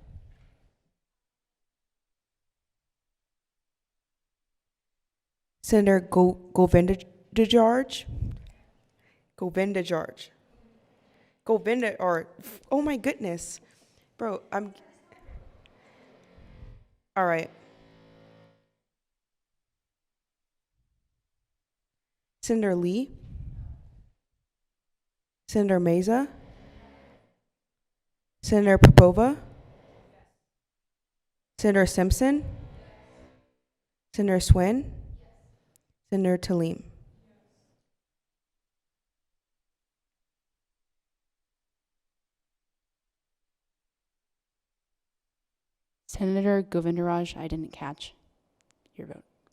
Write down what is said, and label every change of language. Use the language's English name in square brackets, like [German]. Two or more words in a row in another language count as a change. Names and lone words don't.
[English] Senator Govindajaj. Oh my goodness. Bro, all right. Senator Lee. Senator Meza. Senator Popova. Senator Simpson. Senator Swin. Senator Talim. Senator Govindaraj, I didn't catch your vote.